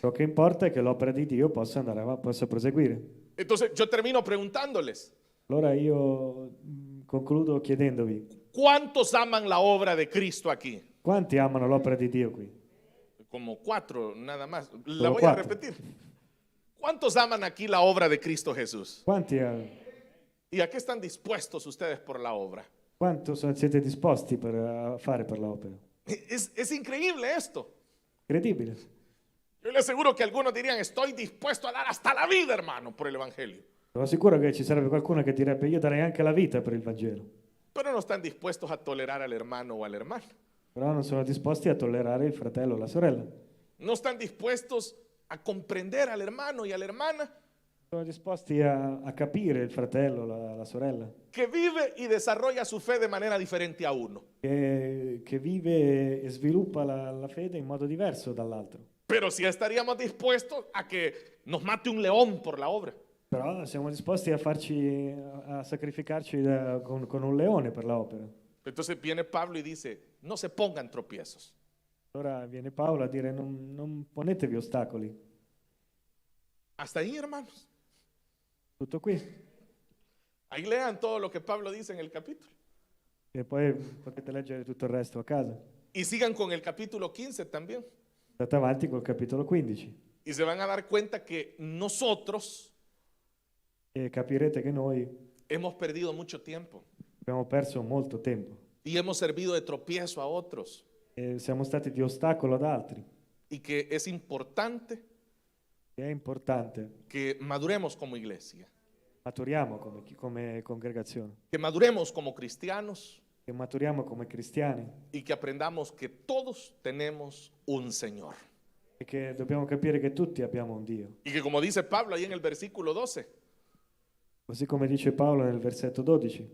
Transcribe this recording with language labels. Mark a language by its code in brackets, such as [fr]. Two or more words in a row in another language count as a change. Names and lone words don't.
[it] Ciò che importa è che l'opera di Dio possa andare avanti, possa proseguire. [es] Entonces yo termino preguntándoles, [it] Allora io concludo chiedendovi, [es] ¿cuántos aman la obra de Cristo aquí? [it] quanti amano l'opera di Dio qui? [es] Como 4, nada más. La [it] Solo [es] voy a [it] 4. [es] repetir. ¿Cuántos aman aquí la obra de Cristo Jesús? [it] Quanti, [es] ¿Y a qué están dispuestos ustedes por la obra? [it] quanto siete disposti a fare per l'opera? [es] Es increíble esto. [it] Incredibile. [es] Yo le aseguro que algunos dirían, estoy dispuesto a dar hasta la vida, hermano, por el Evangelio. [it] Sono sicuro che ci sarebbe qualcuno che direbbe io darei anche la vita per il Vangelo, [es] Pero no están dispuestos a tolerar al hermano o a la hermana. [it] però non sono disposti a tollerare il fratello o la sorella. [es] No están dispuestos a comprender al hermano y a la hermana [it] Sono disposti a capire il fratello, la sorella, [es] que vive y desarrolla su fe de manera diferente a uno. [it] che vive e sviluppa la fede in modo diverso dall'altro. [es] Pero si estaríamos dispuestos a que nos mate un león por la obra. [it] Però siamo disposti a sacrificarci con un leone per l'opera. [es] Entonces viene Pablo y dice, no se pongan tropiezos. [it] Allora viene Paolo a dire non ponetevi ostacoli. [es] Hasta ahí, hermanos. [it] Tutto qui. [es] Ahí lean todo lo que Pablo dice en el capítulo. [it] E poi potete leggere tutto il resto a casa. [es] Y sigan con el capítulo 15 también. [it] Andate avanti col capitolo 15 [es] Y se van a dar cuenta que nosotros [it] e capirete che noi [es] hemos perdido mucho tiempo [it] abbiamo perso molto tempo [es] y hemos servido de tropiezo a otros. [it] e siamo stati di ostacolo ad altri. [es] Y que es importante [it] E è importante [es] que maduremos como iglesia, [it] maturiamo come congregazione, [es] que maduremos como cristianos [it] che maturiamo come cristiani [es] y que aprendamos que todos tenemos un Señor. [it] e che dobbiamo capire che tutti abbiamo un Dio. [es] Y que como dice Pablo ahí en el versículo 12, [it] Così come dice Paolo nel versetto 12,